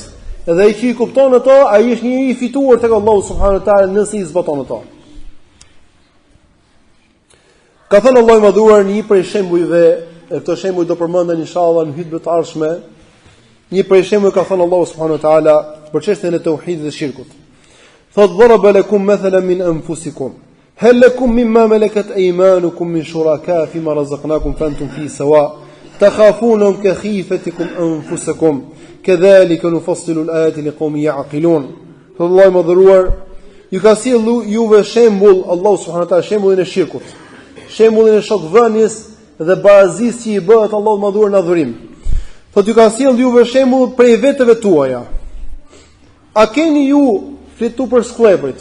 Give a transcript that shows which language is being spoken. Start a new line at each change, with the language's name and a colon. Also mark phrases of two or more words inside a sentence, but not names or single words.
Albanian: Edhe ai që I kupton ato, ai është njeriu I fituar tek Allahu
Arabic: سبحانه وتعالى
Albanian: nëse I zbaton ato. Ka thënë Allahu I madhuar në një prej shembujve, e këto shembuj do përmenden inshallah në hutbën e ardhshme. Një prej shembujve ka thënë Allahu
Arabic: سبحانه وتعالى
Albanian: për çështjen e tauhidit dhe shirkut.
Arabic: Thot ضرب لكم مثلا من أنفسكم هل لكم من ما ملكت أيمانكم من شركاء في ما رزقناكم فأنتم في سواء تخافونهم كخيفتكم أنفسكم كذلك نفصل الآيات لقوم يعقلون.
Albanian: Allahu madhruar ju ka sjellë juve shembull Allahu
Arabic: سبحانه وتعالى
Albanian: shembullin e shirkut, shembullin e shokvënies dhe barazisë që I bëhet Allahu madhruar në adhurim. Thot ju ka sjellë juve shembull prej veteve tuaja. A keni ju flitu për skleprit?